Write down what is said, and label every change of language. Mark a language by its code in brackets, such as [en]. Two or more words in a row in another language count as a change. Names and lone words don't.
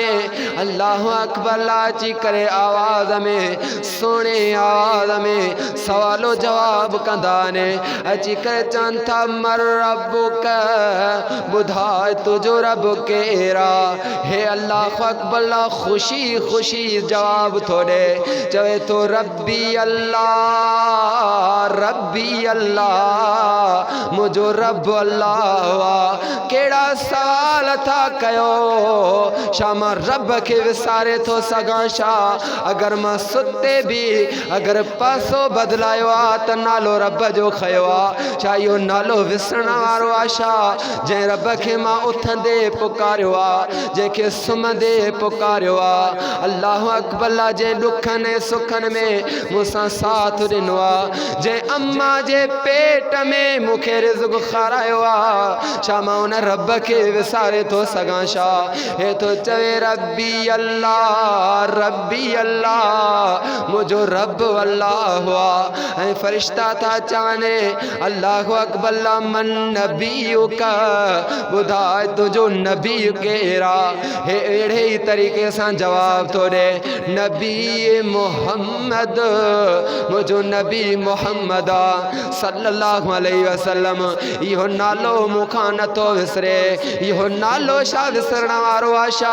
[ar] الله أكبر [sd] अल्लाह अची करे आवाज़ में, सुहिणे आवाज़ में सवालो जवाब कंदा आहिनि। अची करे चवनि था [ar] من ربك, [sd] ॿुधाए तुंहिंजो रब केरु आहे। हे [ar] الله أكبر [sd] अल्लाह ख़ुशी ख़ुशी जवाब थो ॾे। चवे थो [ar] ربي الله ربي الله, [sd] मुंहिंजो रब अल्लाह आहे। कहिड़ा सवाल था कयो? छा मां रब खे विसारे थो सघां छा? अगरि मां सुते बि अगरि पासो बदिलायो आहे त नालो रब जो खयो आहे। छा इहो नालो विसरण वारो आहे छा? जंहिं रब खे मां उथंदे पुकारियो आहे, जंहिंखे सुम्हंदे पुकारियो आहे। [ar] الله أكبر الله. [sd] जंहिं ॾुखनि ऐं सुखनि में मूंसां साथ ॾिनो आहे, जंहिं अम्मा जे पेट में मूंखे रिज़्क़ खारायो आहे, छा मां उन रब खे विसारे थो सघां छा? हे थो चवे [ar] ربي الله ربي الله, [sd] मुंहिंजो रब अल्लाह आहे। ऐं फ़रिश्ता था चवनि [ar] الله أكبر الله من نبيك, [sd] ॿुधाए तुंहिंजो नबी केरु आहे। हे अहिड़े ई तरीक़े सां जवाब थो ॾे नबी मोहम्मद, मुंहिंजो नबी मोहम्मद आहे [ar] صلى الله عليه وسلم. [sd] इहो नालो मूंखां नथो विसरे। इहो नालो छा विसरण वारो आहे छा?